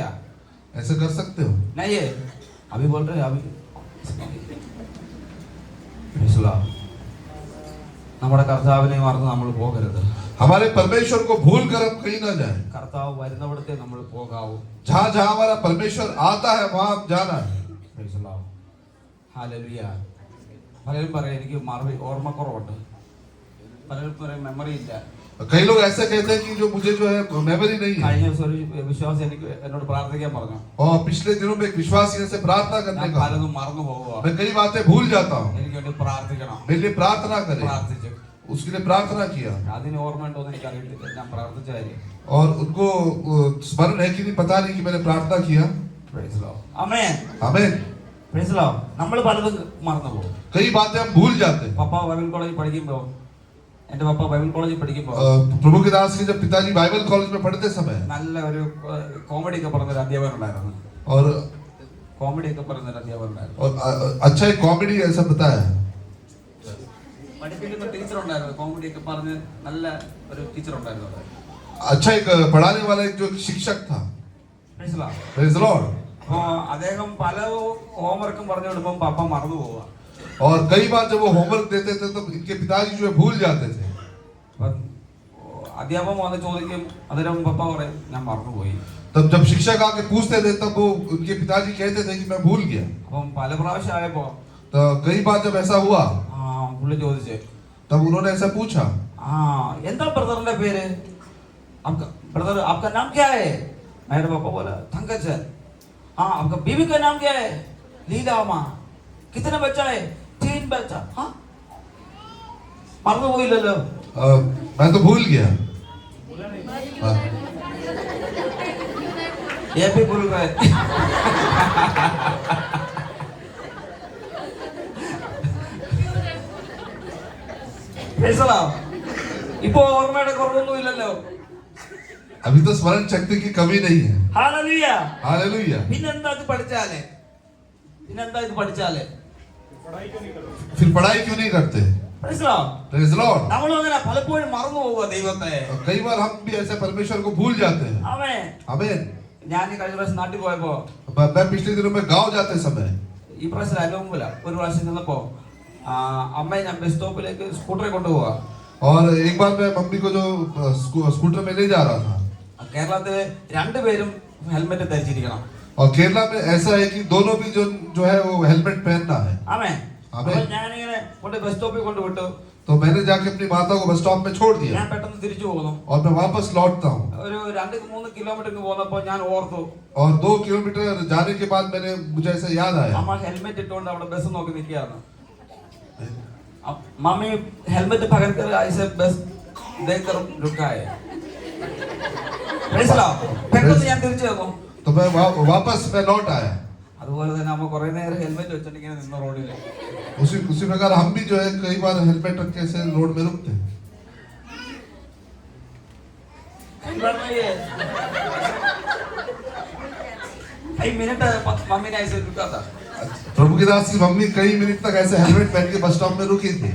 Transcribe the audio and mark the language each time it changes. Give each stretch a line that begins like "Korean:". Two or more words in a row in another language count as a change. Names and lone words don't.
Hindi: ऐसे कर सकते हो? नहीं है अभी बोल रहे हैं अभी.
English: Praise the Lord.
Malayalam: നമ്മുടെ കർത്താവിനെ മറന്ന് നമ്മൾ പോകരുത്.
Hindi: हमारे परमेश्वर को भूल कर हम कहीं ना जाए।
Malayalam: കർത്താവ് വരുന്നവിടത്തെ നമ്മൾ പോകാവൂ.
Hindi: जहाँ जहाँ हमारा परमेश्वर आता है वहाँ हम जाना है।
English: Praise the Lord. Hallelujah.
Malayalam: പലരും പറയും എനിക്ക് ഓർമ്മക്കുറവുണ്ട്. പലരും പറയും മെമ്മറി ഇല്ല.
Hindi: कई लोग ऐसे कहते हैं कि जो मुझे जो है मेमोरी नहीं है।
Malayalam: കഴിഞ്ഞ ദിവസം ഒരു വിശ്വാസി എന്നോട് പ്രാർത്ഥിക്കാൻ പറഞ്ഞു.
Hindi: और पिछले दिनों में एक विश्वासी से प्रार्थना करने
Malayalam: ഞാൻ
Hindi: का,
Malayalam: പലതും മറന്നു പോവുക.
Hindi: मैं कई बातें भूल जाता हूँ,
Malayalam: എനിക്ക് വേണ്ടി പ്രാർത്ഥിക്കണം.
Hindi: मेरे लिए प्रार्थना करें।
Malayalam: പ്രാർത്ഥിച്ചു.
Hindi: उसके लिए प्रार्थना किया,
Malayalam: അതിന് ഓർമ്മയുണ്ടോ എന്ന് എനിക്ക് അറിയില്ല. ഞാൻ പ്രാർത്ഥിച്ച കാര്യം.
Hindi: और उनको स्मरण है कि नहीं पता नहीं कि मैंने प्रार्थना किया।
English: Praise the Lord. Amen.
Hindi: आमीन।
English: Praise the Lord.
Malayalam: നമ്മൾ പലതും മറന്നു പോകും.
Hindi: कई बातें हम भूल जाते हैं।
Malayalam: പപ്പ
English: Bible college
Malayalam: പഠിക്കുമ്പോൾ, എന്റെ പപ്പ
English: Bible college
Malayalam: പഠിക്കുമ്പോൾ
Hindi: प्रभु के दास के जब पिताजी
English: Bible college
Hindi: में पढ़ते समय
Malayalam: നല്ല ഒരു കോമഡി ഒക്കെ പറഞ്ഞൊരു അധ്യാപകൻ ഉണ്ടായിരുന്നു.
Hindi: और
Malayalam: കോമഡി ഒക്കെ പറഞ്ഞൊരു അധ്യാപകൻ ഉണ്ടായിരുന്നു.
Hindi: और अच्छा एक कॉमेडी ऐसा बताया,
Malayalam: പഠിപ്പിക്കുന്ന ടീച്ചർ ഉണ്ടായിരുന്നു. കോമഡി ഒക്കെ പറഞ്ഞ് നല്ല ഒരു ടീച്ചർ ഉണ്ടായിരുന്നു.
Hindi: अच्छा एक पढ़ाने वाला एक जो शिक्षक था।
English: Praise the Lord. Praise the Lord।
Malayalam: അപ്പോ അദ്ദേഹം പല ഹോംവർക്കും പറഞ്ഞു കൊടുക്കുമ്പോൾ പപ്പ മറന്നു പോവുക.
Hindi: और कई बार जब वो होमवर्क देते थे तो इनके पिताजी जो है भूल जाते थे।
Malayalam: അധ്യാപകൻ വന്ന് ചോദിക്കും, അന്നേരം പപ്പ പറയും ഞാൻ മറന്നുപോയി.
Hindi: तब जब शिक्षक आके पूछते थे तब वो उनके पिताजी कहते थे कि मैं भूल गया।
Malayalam: അപ്പം പല പ്രാവശ്യം ആയപ്പോ
Hindi: तो कई बार जब ऐसा हुआ
Malayalam: പുള്ളി ചോദിച്ചേ,
Hindi: तब उन्होंने ऐसा पूछा,
Malayalam: എന്താ ബ്രദറിന്റെ പേര്?
Hindi: ब्रदर आपका नाम क्या है? मेरे पापा बोला थंगचन. हाँ आपका बीवी का नाम क्या है? लीला माँ. कितने बच्चा है? 3 बच्चा. हाँ मरने वही ले लो. मैं तो भूल गया। ये भी भूल गए.
Malayalam: ഇപ്പൊ ഓർമ്മയുടെ കുറവൊന്നും ഇല്ലല്ലോ.
Hindi: अभी तो स्मरण शक्ति की कमी नहीं है। हालेलुया. हालेलुया।
Malayalam: പിന്നെന്താ ഇത് പഠിച്ചാലേ?
Hindi: फिर पढ़ाई क्यों नहीं करते?
English: Praise the Lord. Praise the Lord।
Malayalam: നമ്മൾ അങ്ങനെ പലപ്പോഴും മറന്നു പോവുക ദൈവത്തെ.
Hindi: कई बार हम भी ऐसे परमेश्वर को भूल जाते हैं।
Malayalam: ആമേൻ.
Hindi: आमीन।
Malayalam: ഞാൻ കഴിഞ്ഞ പ്രാവശ്യം നാട്ടിൽ പോയപ്പോ,
Hindi: मैं पिछले दिनों में गांव जाते समय
Malayalam: ഈ പ്രാവശ്യം അതിന് മുമ്പില്ല, ഒരു പ്രാവശ്യം ചെന്നപ്പോ അമ്മയെ ഞാൻ
English: bus stop
Malayalam: സ്കൂട്ടറെ കൊണ്ടുപോവാ.
Hindi: और एक बार मैं मम्मी को जो स्कूटर में ले जा रहा था।
Malayalam: കേരളത്തില് 2 പേരും ഹെൽമെറ്റ് ധരിച്ചിരിക്കണം.
Hindi: और केरला में ऐसा है कि दोनों भी जो है वो हेलमेट पहनना है।
Malayalam: ആമേൻ. ആമേൻ. അപ്പോൾ ഞാനിങ്ങനെ കൊണ്ട്
English: bus stop
Malayalam: കൊണ്ടുവിട്ടു.
Hindi: तो मैंने जाके अपनी माता को
English: bus stop
Hindi: में छोड़ दिया
Malayalam: ഞാൻ പെട്ടെന്ന് തിരിച്ചു പോകുന്നു.
Hindi: और मैं वापस लौटता हूँ।
Malayalam: ഒരു 2-3 കിലോമീറ്റർ പോന്നപ്പോൾ ഞാൻ ഓർത്തു,
Hindi: और 2 किलोमीटर जाने के बाद मुझे ऐसा याद आया,
Malayalam: അമ്മ ഹെൽമെറ്റ് ഇട്ടുകൊണ്ട് അവിടെ ബസ് നോക്കി നിൽക്കുകയാണ്.
Hindi: मम्मी हेलमेट पकड़ कर ऐसे बस देखकर रुका है.
Malayalam: പെട്ടെന്ന് ഞാൻ തിരിച്ചു വന്നു.
Hindi: तो मैं वापस लौट आया।
Malayalam: അതുപോലെ തന്നെ അമ്മ കുറെ നേരം ഹെൽമെറ്റ് വെച്ചിട്ട് ഇങ്ങനെ നിന്ന റോഡിൽ.
Hindi: उसी प्रकार हम भी जो है कई बार हेलमेट रख के ऐसे रोड में रुकते हैं। कई मिनट मम्मी ने ऐसे रुका था. प्रभु की दास की मम्मी कई मिनट तक ऐसे हेलमेट पहन के
English: bus stop
Hindi: में रुकी थी।